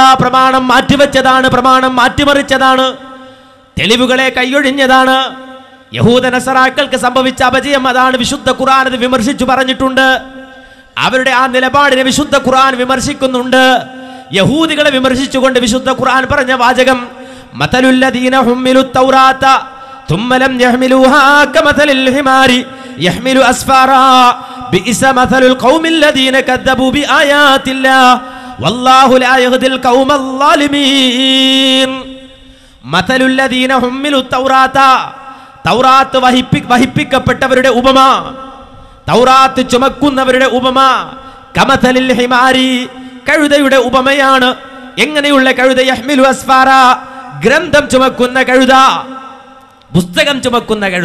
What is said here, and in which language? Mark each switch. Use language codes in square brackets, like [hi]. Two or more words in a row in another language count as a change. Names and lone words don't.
[ml] പ്രമാണം മാറ്റിവെച്ചതാണ്, പ്രമാണം മാറ്റിമറിച്ചതാണ്, തെളിവുകളെ കൈയൊഴിഞ്ഞതാണ്. യഹൂദ നസറാക്കൾക്ക് സംഭവിച്ച അപജയം അതാണ്. വിശുദ്ധ ഖുർആൻ അത് വിമർശിച്ചു പറഞ്ഞിട്ടുണ്ട്. അവരുടെ ആ നിലപാടിനെ വിശുദ്ധ ഖുർആൻ വിമർശിക്കുന്നുണ്ട്. യഹൂദികളെ വിമർശിച്ചുകൊണ്ട് വിശുദ്ധ ഖുർആൻ പറഞ്ഞ വാചകം, [ar] مثل الذين حملوا التوراة ثم لم يحملوها كمثل الحمار يحمل أسفارا بئس مثل القوم الذين كذبوا بآيات الله والله لا يهدي القوم الظالمين. مثل الذين حملوا التوراة, [ml] തൗറാത്ത് വഹിപ്പിക്കപ്പെട്ടവരുടെ ഉപമ, തൗറാത്ത് ചുമക്കുന്നവരുടെ ഉപമ, [ar] كمثل الحمار, [ml] കഴുതയുടെ ഉപമയാണ്. എങ്ങനെയുള്ള കഴുത? [ar] يحمل أسفارا, [ml] ഗ്രന്ഥം ചുമക്കുന്ന കഴുത, പുസ്തകം ചുമക്കുന്ന കഴുത.